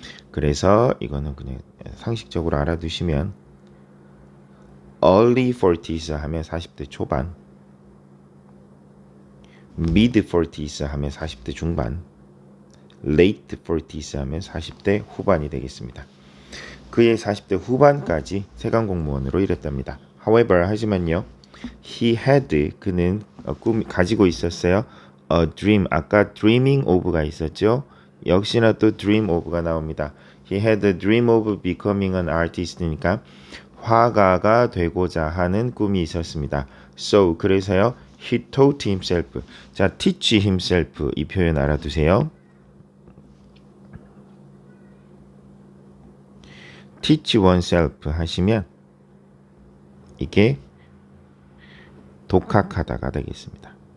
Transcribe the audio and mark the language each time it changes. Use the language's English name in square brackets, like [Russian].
[Korean] 그래서 이거는 그냥 상식적으로 알아두시면 early 40s 하면 40대 초반, mid 40s 하면 40대 중반, late 40s 하면 40대 후반이 되겠습니다. 그의 40대 후반까지 세관 공무원으로 일했답니다. [English] However, [Korean] 하지만요, [English] he had, [Korean] 그는 가지고 있었어요. a dream, 아까 dreaming of가 있었죠. 역시나 또 dream of가 나옵니다. [English] He had a dream of becoming an artist니까 [Korean] 화가가 되고자 하는 꿈이 있었습니다. [English] So, [Korean] 그래서요, [English] he taught himself. [Korean] 자, teach himself, 이 표현 알아두세요. teach oneself 하시면 이게 독학하다가 되겠습니다.